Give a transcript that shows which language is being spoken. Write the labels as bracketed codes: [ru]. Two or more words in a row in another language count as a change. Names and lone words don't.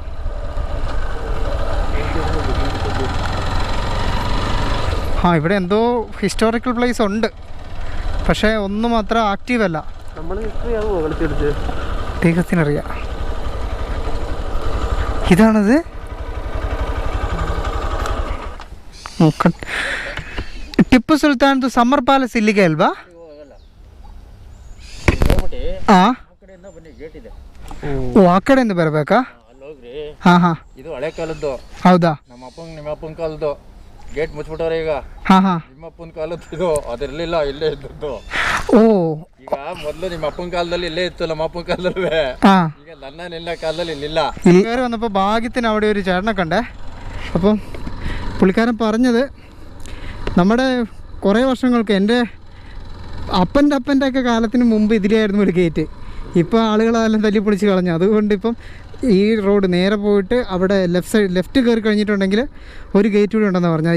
[ml] ഇവിടെ എന്തോ ഹിസ്റ്റോറിക്കൽ പ്ലേസ് ഉണ്ട്, പക്ഷേ ഒന്നും അത്ര ആക്റ്റീവ് അല്ല. ദൈവത്തിനറിയാം. ഇതാണത്. [kn] ಟಿಪ್ಪು ಸುಲ್ತಾನ್ದು ಸಮ್ಮರ್ ಪ್ಯಾಲೇಸ್ ಇಲ್ಲಿಗೆ ಅಲ್ವಾ? ಆ ಕಡೆಯಿಂದ ಬರಬೇಕಾ? ಹಾ ಹಾ, ಇದು ಹಳೆ ಕಾಲದ್ದು. ಹೌದಾ? ನಮ್ಮ ಅಪ್ಪನ ಕಾಲದ್ದು. ಗೇಟ್ ಮುಚ್ಚಿಬಿಟ್ಟವ್ರೆ ಈಗ. ಹಾ ಹಾ, ನಿಮ್ಮ ಅಪ್ಪನ ಕಾಲದ್ದು ಇದು. ಅದಿರಲಿಲ್ಲ, ಇಲ್ಲೇ ಇದ್ದದ್ದು. ಓ, ಈಗ ಮೊದಲು ನಿಮ್ಮ ಅಪ್ಪನ ಕಾಲದಲ್ಲಿ ಇಲ್ಲೇ ಇತ್ತು, ನಮ್ಮ ಅಪ್ಪನ ಕಾಲದಲ್ಲಿ. ಈಗ ನನ್ನ ಕಾಲದಲ್ಲಿ ಇಲ್ಲಿಲ್ಲ. [ml] ഇങ്ങനെ വന്നപ്പോൾ ഭാഗ്യത്തിന് അവിടെ ഒരു ചേട്ടനെ കണ്ടേ. അപ്പം പുള്ളിക്കാരൻ പറഞ്ഞത് നമ്മുടെ കുറേ വർഷങ്ങൾക്ക് എൻ്റെ അപ്പൻ്റെ ഒക്കെ കാലത്തിന് മുമ്പ് ഇതിലായിരുന്നു ഒരു ഗേറ്റ്. ഇപ്പോൾ ആളുകളെല്ലാം തല്ലിപ്പൊളിച്ച് കളഞ്ഞു. അതുകൊണ്ട് ഇപ്പം ഈ റോഡ് നേരെ പോയിട്ട് അവിടെ ലെഫ്റ്റ് കയറി കഴിഞ്ഞിട്ടുണ്ടെങ്കിൽ ഒരു ഗേറ്റ് കൂടി ഉണ്ടെന്നാണ് പറഞ്ഞത്.